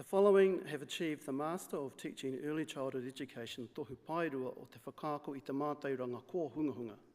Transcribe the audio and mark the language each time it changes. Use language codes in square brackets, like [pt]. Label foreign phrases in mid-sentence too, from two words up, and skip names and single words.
[en] The following have achieved the Master of Teaching Early Childhood Education [mi] tohu pairua o te whakaako i te mātauranga ko hungahunga.